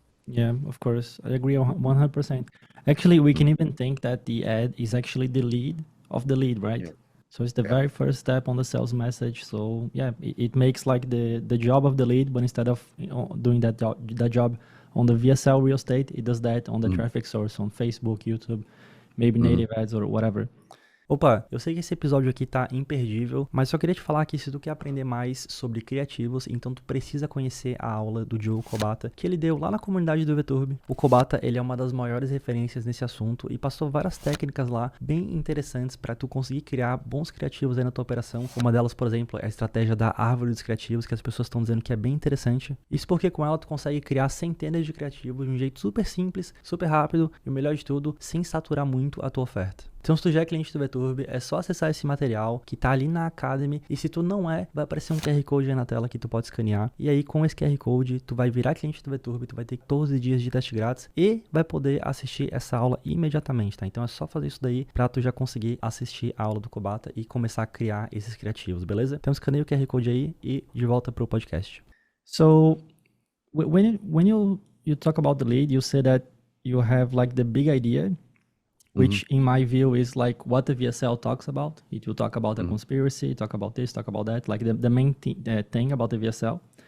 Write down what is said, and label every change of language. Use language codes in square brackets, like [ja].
[en] Yeah, of course. I agree 100%. Actually, we can even think that the ad is actually the lead of the lead, right? Yeah. So it's the Yeah. very first step on the sales message. So yeah, it makes like the job of the lead, but instead of doing that job on the VSL real estate, it does that on the traffic source on Facebook, YouTube, maybe native ads or whatever. [pt] Opa, eu sei que esse episódio aqui tá imperdível, mas só queria te falar que se tu quer aprender mais sobre criativos, então tu precisa conhecer a aula do Diogo Kobata, que ele deu lá na comunidade do VTurb. O Kobata, ele é uma das maiores referências nesse assunto e passou várias técnicas lá bem interessantes para tu conseguir criar bons criativos aí na tua operação. Uma delas, por exemplo, é a estratégia da árvore dos criativos, que as pessoas estão dizendo que é bem interessante. Isso porque com ela tu consegue criar centenas de criativos de um jeito super simples, super rápido e o melhor de tudo, sem saturar muito a tua oferta. Então, se tu já é cliente do VTurb, é só acessar esse material que tá ali na Academy. E se tu não é, vai aparecer um QR Code aí na tela que tu pode escanear. E aí, com esse QR Code, tu vai virar cliente do VTurb, tu vai ter 14 dias de teste grátis e vai poder assistir essa aula imediatamente, tá? Então, é só fazer isso daí pra tu já conseguir assistir a aula do Kobata e começar a criar esses criativos, beleza? Então, escaneia o QR Code aí e de volta pro podcast. [en] So, when you talk about the lead, you say that you have like the big idea, which in my view is like what the VSL talks about. It will talk about a conspiracy, talk about this, talk about that, like the main thing about the VSL.